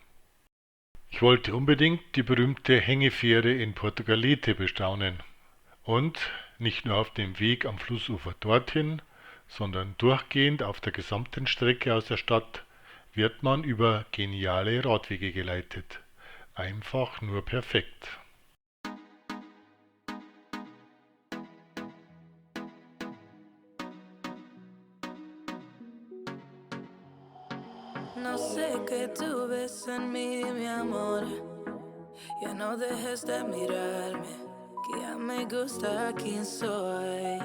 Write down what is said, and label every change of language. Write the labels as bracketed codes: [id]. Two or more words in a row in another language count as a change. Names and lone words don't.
[de] Ich wollte unbedingt die berühmte Hängefähre in Portugalete bestaunen und nicht nur auf dem Weg am Flussufer dorthin, sondern durchgehend auf der gesamten Strecke aus der Stadt wird man über geniale Radwege geleitet. Einfach nur perfekt. [es] No sé qué tú ves en mí, mi amor. Ya no dejes de mirarme, que ya me gusta quién soy.